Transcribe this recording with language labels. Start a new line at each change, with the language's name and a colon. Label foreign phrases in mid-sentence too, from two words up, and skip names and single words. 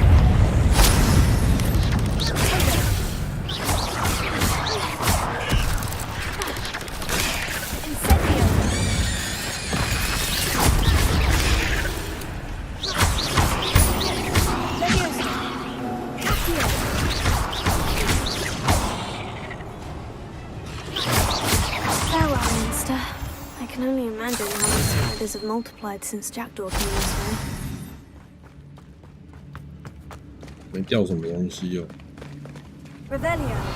English: Incendio. Leviosa. Accio. Farewell, Monster. I can only imagine how these spiders have multiplied since Jackdaw came this way.
Chinese: 没掉什么东西哦。
English: Revelio.